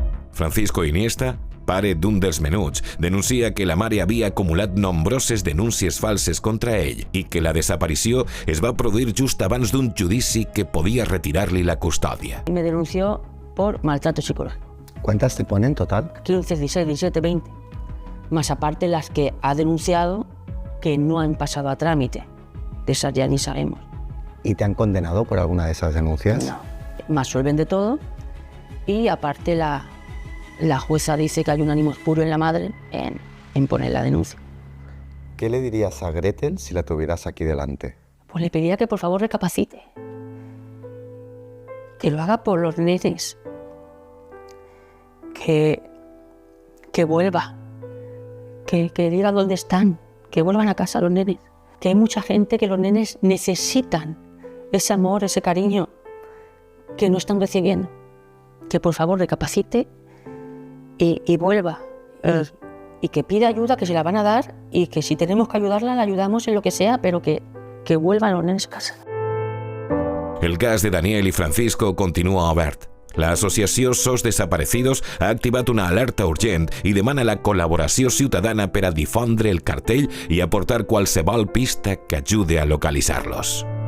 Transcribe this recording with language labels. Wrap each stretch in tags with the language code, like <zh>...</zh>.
<ca>Francisco Iniesta, pare d'un dels menuts, denuncia que la mare havia acumulat nombroses denúncies falses contra ell i que la desaparició es va produir just abans d'un judici que podia retirar-li la custòdia.</ca> <es>Me denunció por maltrato psicológico. ¿Cuántas te ponen en total? 15, 16, 17, 20. Más aparte las que ha denunciado que no han pasado a trámite. De esas ya ni sabemos. ¿Y te han condenado por alguna de esas denuncias? No. Me absuelven de todo y aparte la jueza dice que hay un ánimo puro en la madre en poner la denuncia. ¿Qué le dirías a Gretel si la tuvieras aquí delante? Pues le pediría que por favor recapacite. Que lo haga por los nenes. Que vuelva. Que diga dónde están. Que vuelvan a casa los nenes. Que hay mucha gente que los nenes necesitan ese amor, ese cariño que no están recibiendo. Que por favor recapacite y vuelva. Y que pida ayuda, que se la van a dar, y que si tenemos que ayudarla, la ayudamos en lo que sea, pero que vuelvan los nenes a casa.</es> <ca>El cas de Daniel i Francisco continua obert. L'associació SOS Desaparecidos ha activat una alerta urgent i demana la col·laboració ciutadana per a difondre el cartell i aportar qualsevol pista que ajude a localitzar-los.</ca>